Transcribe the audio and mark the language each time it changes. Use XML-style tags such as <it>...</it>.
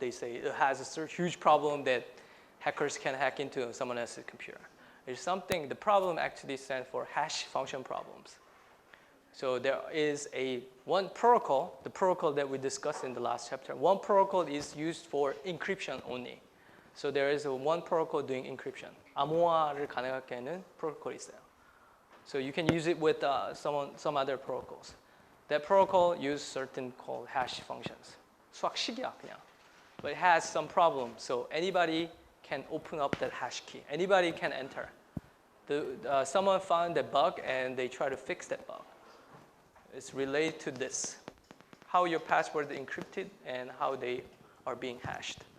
<en>They say it has a huge problem that hackers can hack into someone else's computer. There's something. The problem actually stands for hash function problems. So there is one protocol, the protocol that we discussed in the last chapter. One protocol is used for encryption only. So there is one protocol doing encryption.</en> <ko>암호화를 가능하게 하는 프로토콜이 있어요.</ko> <en>So you can use it with some other protocols. That protocol uses certain called hash functions.</en> <ko>수학식이야 그냥.</ko> <en>But it has some problems. So anybody can open up that hash key. Anybody can enter. Someone found that bug and they try to fix that bug. It's related to this, how your password is encrypted and how they are being hashed.</en>